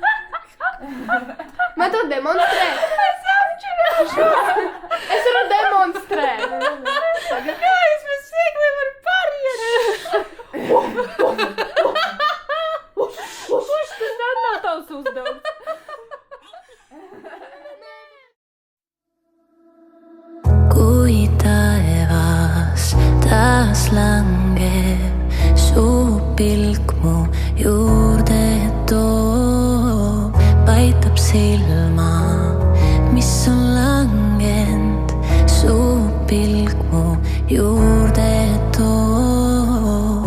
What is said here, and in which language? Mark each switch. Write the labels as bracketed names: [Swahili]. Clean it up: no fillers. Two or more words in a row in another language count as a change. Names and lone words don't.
[Latvian] Man to demonstrē. Es varu demonstrēt. Kā es bez siekliem varu pariet? Tas nav tavs uzdevums. [Estonian] Kui taevas taas langeb, su pilk mu juurde toob, paitab silma, mis on langenud, su pilk mu juurde too.